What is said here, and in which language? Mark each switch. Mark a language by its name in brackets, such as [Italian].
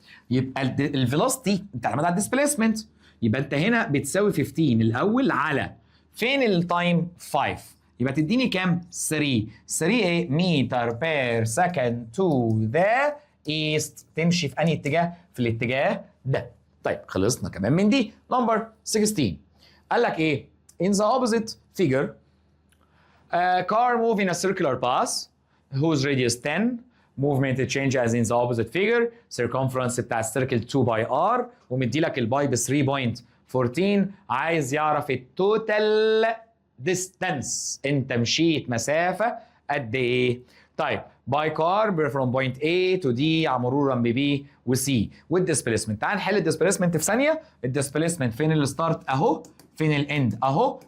[Arabic] يبقى الفيلوسيتي انت عملت على الديسبيسمنت، يبقى انت هنا بتساوي 15 الاول على فين التايم 5، يبقى تديني كام؟ 3. [English] 3 [Arabic] ايه؟ [English] Metre per second to the east. [Arabic] تمشي في انهي اتجاه؟ في الاتجاه ده. طيب خلصنا كمان من دي. [English] number 16 [Arabic] قال لك ايه؟ [English] in the opposite figure a car moving a circular path whose radius 10 movement change as in the opposite figure circumference بتاع السيركل 2 pi r [Arabic] ومدي لك الباي ب [English] 3.14. [Arabic] عايز يعرف التوتال distance. انت مشيت مسافه قد ايه؟ طيب باي كار [English] from point A to D [Arabic] مرورا ب B و C والديسبيسمنت. تعال نحل الديسبيسمنت في ثانيه. الديسبيسمنت فين الستارت؟ اهو. فين الاند؟ اهو.